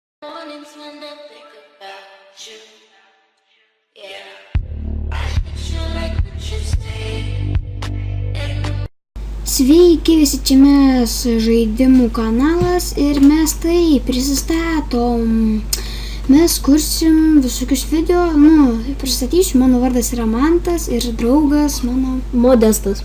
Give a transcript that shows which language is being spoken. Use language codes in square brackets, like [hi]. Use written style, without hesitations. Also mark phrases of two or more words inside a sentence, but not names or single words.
[en] Mornings when I think about you, yeah. I picture like what you say. [lt] Sveiki visi, čia mes žaidimų kanalas ir mes tai prisistatom. Mes kursim visokius video, pristatysiu, mano vardas yra Mantas ir draugas mano Modestas.